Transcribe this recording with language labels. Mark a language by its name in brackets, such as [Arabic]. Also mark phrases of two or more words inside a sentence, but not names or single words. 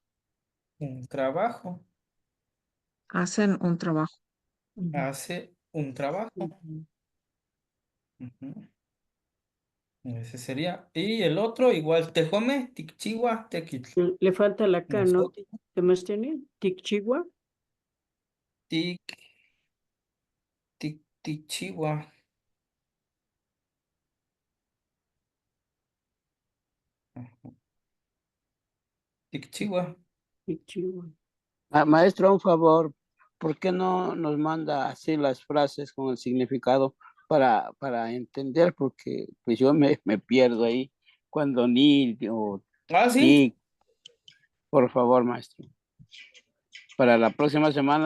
[Spanish] un trabajo. Hacen un trabajo. Ujú. Hace un trabajo. Ujú. Ujú. Ese sería. Y el otro, igual, [Nahuatl languages] Tejome, Tikchiwa, Tekitl. [Spanish] Le falta la K, ¿no? Nosotros, ¿Qué más tiene? Tikchiwa. [Nahuatl languages] Tik, Tikchiwa. [Spanish] Tikchiwa. Tikchiwa. Maestro, un favor, ¿por qué no nos manda así las frases con el significado para entender? Porque pues yo me pierdo ahí cuando ni o Ah, sí. ti, por favor, maestro. Para la próxima semana